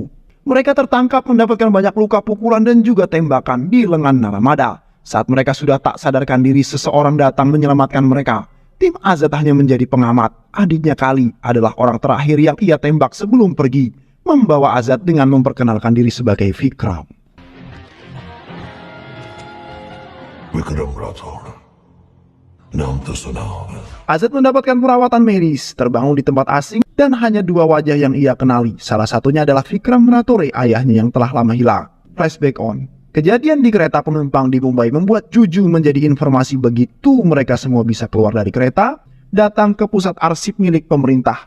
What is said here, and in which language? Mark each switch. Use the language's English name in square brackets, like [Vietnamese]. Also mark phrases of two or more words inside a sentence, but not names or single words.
[Indonesian] Mereka tertangkap mendapatkan banyak luka pukulan dan juga tembakan di lengan Naramada. Saat mereka sudah tak sadarkan diri, seseorang datang menyelamatkan mereka. Tim Azad hanya menjadi pengamat. Adiknya Kali adalah orang terakhir yang ia tembak sebelum pergi, membawa Azad dengan memperkenalkan diri sebagai Vikram. [Hindi] विक्रम राठौर नाम तो सुना होगा। [Indonesian] Azad mendapatkan perawatan medis, terbangun di tempat asing, dan hanya 2 wajah yang ia kenali. Salah satunya adalah Vikram Ratore, ayahnya yang telah lama hilang. [English] Flashback on. [Indonesian] Kejadian di kereta penumpang di Mumbai membuat Juju menjadi informasi. Begitu mereka semua bisa keluar dari kereta, datang ke pusat arsip milik pemerintah.